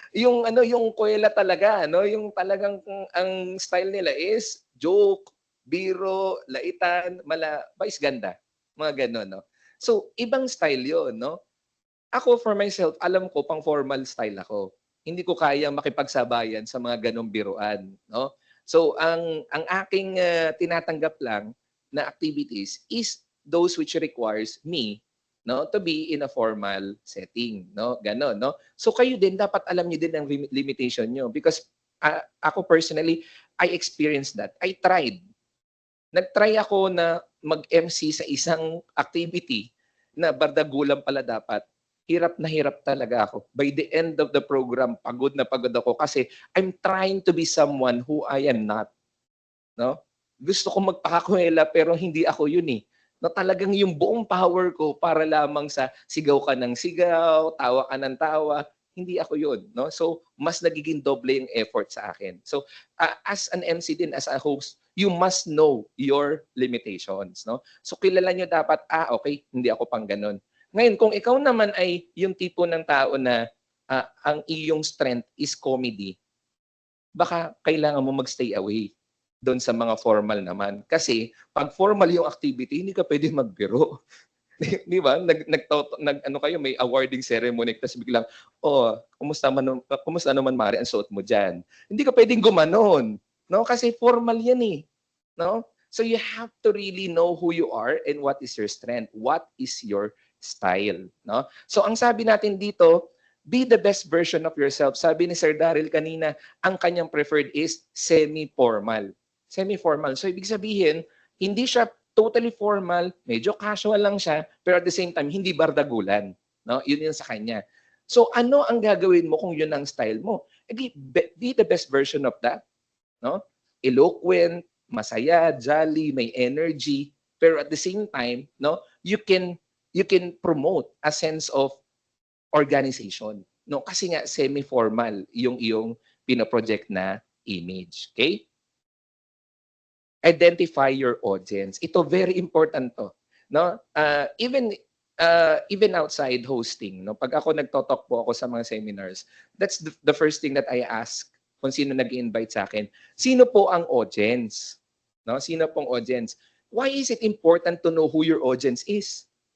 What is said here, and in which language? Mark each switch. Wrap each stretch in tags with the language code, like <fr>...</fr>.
<tl>Yung ano, yung kuwela talaga, no? Yung talagang ang style nila is joke, biro, laitan, vice ganda, mga gano'n, no? So ibang style 'yon, no? Ako for myself, alam ko pang formal style ako. Hindi ko kaya makipagsabayan sa mga ganong biruan, no? So ang aking tinatanggap lang na</tl> <en>activities is those which requires me, no, to be in a formal setting, no?</en> <tl>Ganon, no? So kayo din dapat alam niyo din ang limitation niyo because ako personally,</tl> <en>I experienced that. I tried.</en> <tl>Nag-try ako na mag-MC sa isang activity na bardagulan pala dapat. Hirap na hirap talaga ako.</tl> <en>By the end of the program,</en> <tl>pagod na pagod ako kasi</tl> <en>I'm trying to be someone who I am not.</en> <tl>No? Gusto ko magpakakuwela pero hindi ako yun eh. No, talagang yung buong power ko para lamang sa sigaw ka ng sigaw, tawa ka ng tawa, hindi ako yun. No? So, mas nagiging doble yung effort sa akin.</tl> <en>So, as an MC din, as a host, you must know your limitations.</en> <tl>No? So, kilala nyo dapat, okay, hindi ako pang ganun. Ngayon, kung ikaw naman ay yung tipo ng tao na ang iyong strength is comedy, baka kailangan mo magstay away doon sa mga formal naman. Kasi pag formal yung activity, hindi ka pwede magbiro. Di ba? Ano kayo, may awarding ceremony, tapos biglang, kumusta naman Mari ang suot mo diyan? Hindi ka pwedeng gumanon, no? Kasi formal 'yan eh, no?</tl> <en>So you have to really know who you are and what is your strength, what is your style, no?</en> <tl>So ang sabi natin dito,</tl> <en>be the best version of yourself.</en> <tl>Sabi ni Sir Daryl kanina, ang kanyang preferred is semi-formal. Semi-formal. So ibig sabihin, hindi siya totally formal, medyo casual lang siya, pero at the same time, hindi bardagulan. No? Yun sa kanya. So ano ang gagawin mo kung yun ang style mo?</tl> <en>Be the best version of that. No? Eloquent,</en> <tl>masaya,</tl> <en>jolly,</en> <tl>may energy, pero</tl> <en>at the same time, no, you can promote a sense of organization.</en> <tl>No, kasi nga semi-formal yung iyong pinoproject na image. Okay?</tl> <en>Identify your audience.</en> <tl>Ito</tl> <en>very important to, no? Even outside hosting, no?</en> <tl>Pag ako nagto-talk po ako</tl> <en>sa mga seminars, that's the first thing that I ask</en> <tl>kung sino nag-invite sa akin. Sino po ang audience? No? Sino pong audience?</tl> <en>Why is it important to know who your audience is?</en>